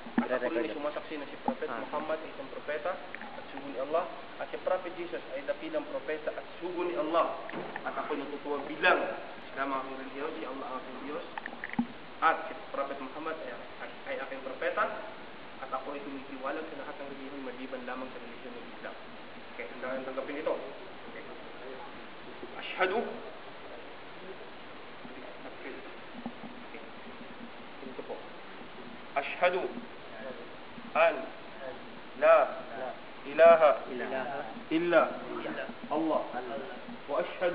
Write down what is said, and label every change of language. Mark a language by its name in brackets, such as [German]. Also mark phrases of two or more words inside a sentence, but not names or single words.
[Filipino] ako rin ay sumasaksi na si Prophet Muhammad ay isang propeta at sugo ni Allah, at si Prophet Jesus ay dakilang propeta at sugo ni Allah, at ako natutuwa bilang Islam ang aking relihiyon, si Allah ang aking Diyos, at si Prophet Muhammad ay aking propeta, at ako ay tumitiwalag sa lahat ng relihiyon maliban lamang sa relihiyon ng Islam. Okay, hanggang tanggapin ito. Okay. [Arabic] Ashhadu أشهد أن لا إله إلا الله وأشهد